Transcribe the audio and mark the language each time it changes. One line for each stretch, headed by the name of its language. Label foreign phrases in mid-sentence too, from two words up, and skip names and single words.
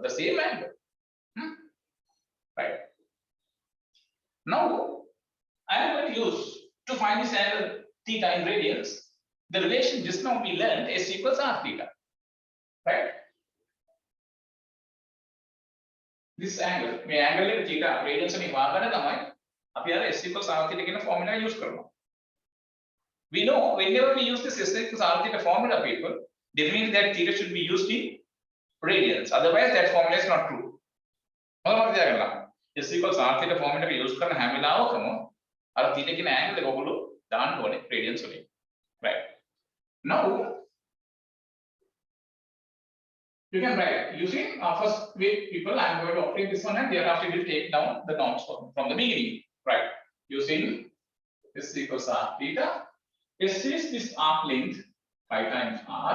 English: The same angle. Right. Now I am going to use to find this angle theta in radians the relation just now we learned S equals r theta. Right? This angle,
Sinhala: මේ angle එක
English: theta radians
Sinhala: වලින් වාගන්න තමයි අපි අර
English: S equals r theta
Sinhala: කියන formula use කරනවා.
English: We know whenever we use this S equals r theta formula, people, that means that theta should be used in radians. Otherwise, that formula is not true.
Sinhala: මොකක්ද කියලා?
English: S equals r theta formula
Sinhala: එක use කරන හැම වෙලාවකම අර theta කියන angle එක ඔයගොල්ලෝ දාන්න ඕනේ radians වලින්.
English: Right. Now you can write using first with people. I am going to obtain this one, and thereafter we will take down the norms from the beginning. Right. Using S equals r theta. S is this arc length pi times r.